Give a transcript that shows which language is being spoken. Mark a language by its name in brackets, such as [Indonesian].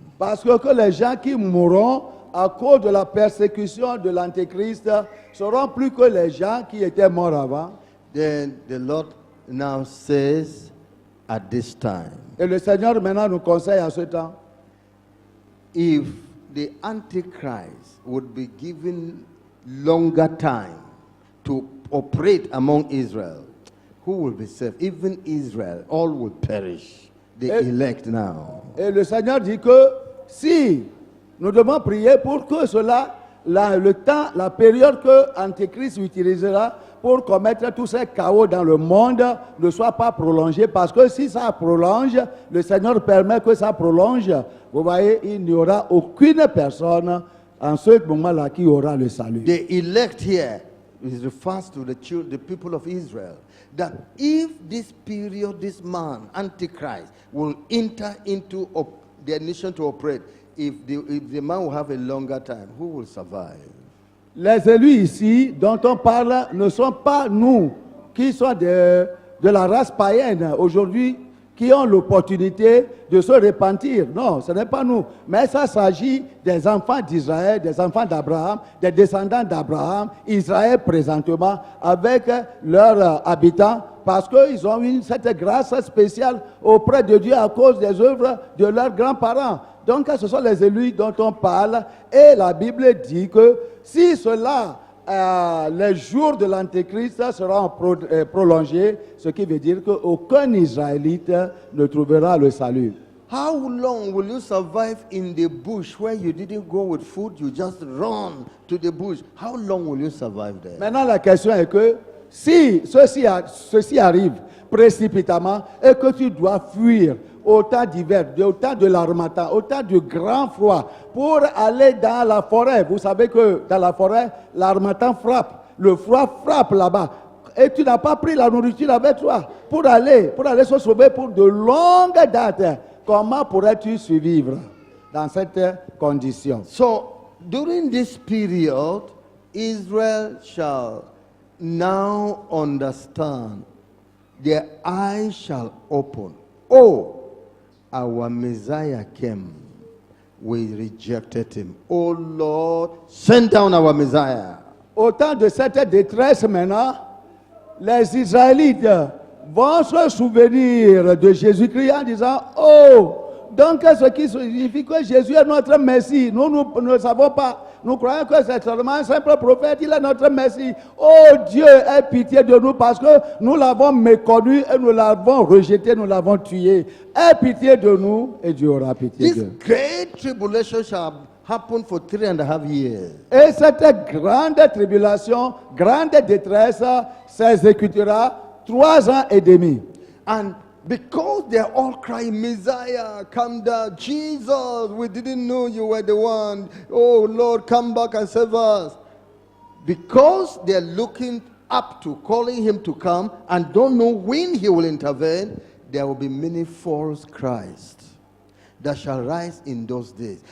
[French] Parce que les gens qui mourront à cause de la persécution de l'Antéchrist seront plus que les gens qui étaient morts avant. [English] Then the Lord now says at this time, [French] Et le Seigneur maintenant nous conseille à ce temps, [English] if the Antichrist would be given longer time to operate among Israel, who will be saved? Even Israel, all will perish. The elect now. [French] Et le Seigneur dit que si nous devons prier pour que cela, le temps, la période que l'Antéchrist utilisera pour commettre tous ces chaos dans le monde ne soit pas prolongé. Parce que si ça prolonge, le Seigneur permet que ça prolonge. Vous voyez, il n'y aura aucune personne en ce moment-là qui aura le salut. [English] The elect here is refers to the people of Israel. That if this period, this man, Antichrist, will enter into their nation to operate, if the man will have a longer time, who will survive? [French] Les élus ici dont on parle ne sont pas nous qui sommes de la race païenne. Aujourd'hui, qui ont l'opportunité de se repentir. Non, ce n'est pas nous. Mais ça s'agit des enfants d'Israël, des enfants d'Abraham, des descendants d'Abraham, Israël présentement, avec leurs habitants, parce qu'ils ont eu cette grâce spéciale auprès de Dieu à cause des œuvres de leurs grands-parents. Donc, ce sont les élus dont on parle. Et la Bible dit que si cela, les jours de l'Antéchrist seront prolongés, ce qui veut dire qu'aucun Israélite ne trouvera le salut. [English] How long will you survive in the bush where you didn't go with food, you just run to the bush? How long will you survive there? [French] Maintenant, la question est que si ceci arrive précipitamment et que tu dois fuir au temps d'hiver, au temps de l'harmattan, au temps du grand froid, pour aller dans la forêt. Vous savez que dans la forêt, l'harmattan frappe, le froid frappe là-bas. Et tu n'as pas pris la nourriture avec toi pour aller se sauver pour de longues dates. Comment pourrais-tu survivre dans cette condition? [English] So, during this period, Israel shall now understand, their eyes shall open. Oh, our Messiah came. We rejected him. Oh Lord, send down our Messiah. [French] Au temps de cette détresse maintenant, les Israélites vont se souvenir de Jésus-Christ en disant, oh, donc ce qui signifie que Jésus est notre Messie. Nous ne savons pas. Nous croyons que c'est seulement un simple prophète, il est notre Messie. Oh Dieu, aie pitié de nous parce que nous l'avons méconnu et nous l'avons rejeté, nous l'avons tué. Aie pitié de nous et Dieu aura pitié [English] This [French] d'eux. [English] great tribulation shall happen for 3.5 years. [French] Et cette grande tribulation, grande détresse s'exécutera 3 ans et demi. [English] And because they're all crying, Messiah, come down. Jesus, we didn't know you were the one. Oh Lord, come back and save us. Because they're looking up to calling him to come and don't know when he will intervene, there will be many false Christs that shall rise in those days.